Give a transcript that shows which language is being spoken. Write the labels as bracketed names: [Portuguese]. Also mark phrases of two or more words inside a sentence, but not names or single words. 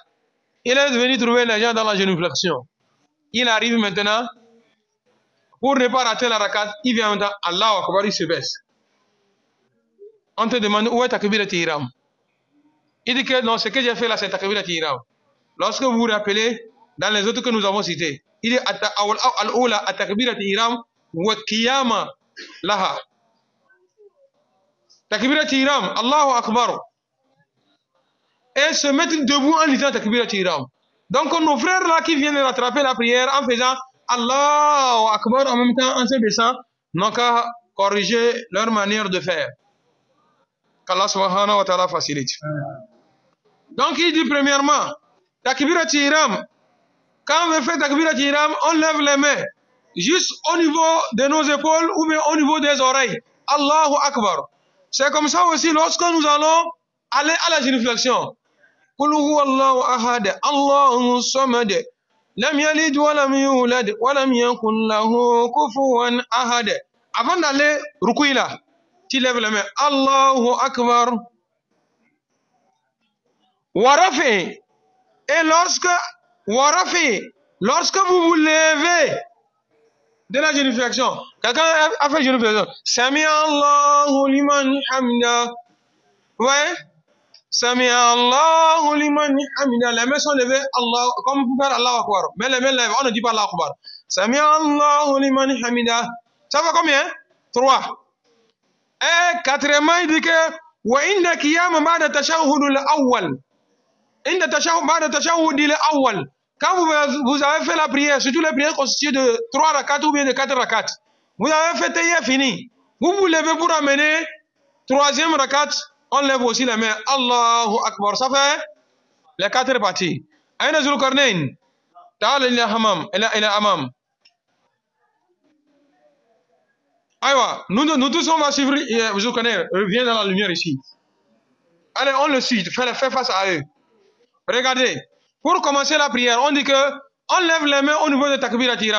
[French] Il est venu trouver les gens dans la génuflexion. Il arrive maintenant, pour ne pas rater la rakat, il vient maintenant, [Arabic] الله أكبر, [French] il se baisse. On te demande où est [Arabic] تكبيرة الإحرام. [French] Il dit que non, ce que j'ai fait là, c'est [Arabic] تكبيرة الإحرام. [French] Lorsque vous vous rappelez, dans les autres que nous avons cités, il dit [Arabic] الأولى تكبيرة الإحرام والقيام لها. تكبيرة الإحرام، الله أكبر. [French] Et se mettre debout en lisant [Arabic] تكبيرة الإحرام. [French] Donc nos frères là qui viennent rattraper la prière en faisant [Arabic] الله أكبر [French] en même temps en se baissant, n'ont qu'à corriger leur manière de faire. Qu' [Arabic] الله سبحانه وتعالى [French] facilite. Donc il dit premièrement, [Arabic] تكبيرة الإحرام, [French] quand on fait [Arabic] تكبيرة الإحرام, [French] on lève les mains juste au niveau de nos épaules ou bien au niveau des oreilles. [Arabic] الله أكبر. [French] C'est comme ça aussi lorsque nous allons aller à la génuflexion. [Arabic] قل هو الله أحد، الله الصمد، لم يلد ولم يولد ولم يكن له كفوا أحد. [French] Avant d'aller ruku'i là, tu lèves les mains. [Arabic] الله أكبر. ورفع. [French] Et lorsque vous vous levez de la génuflexion, quelqu'un a fait génuflexion. [Arabic] سمع الله لمن حمده. [French] Ouais. [Arabic] سمع الله لمن حمده. [French] Les mains sont levées, Allah, comme vous faire [Arabic] الله أكبر. [French] Mais les mains lèvent, on ne dit pas [Arabic] الله أكبر. سمع الله لمن حمده. [French] Ça va combien? 3. Et quatrièmement, il dit que [Arabic] وإن القيام بعد التشهد الأول. عند التشهد بعد التشهد الأول. [French] Quand vous avez fait la prière, surtout les prières constituées de 3 rakats ou bien de 4 rakats, vous avez fait taïa fini. Vous vous levez pour amener 3e rakat, on lève aussi les mains. [Arabic] الله أكبر. [French] Ça fait les 4 parties. [Arabic] أين ذو القرنين. تعال إلى همام. إلى أمام. [French] Aïwa, nous tous on va suivre Zulkarnain. Viens dans la lumière ici. Allez, on le suit. Fais face à eux. Regardez. Pour commencer la prière, on dit que on lève les mains au niveau de [Arabic] تكبيرة الإحرام.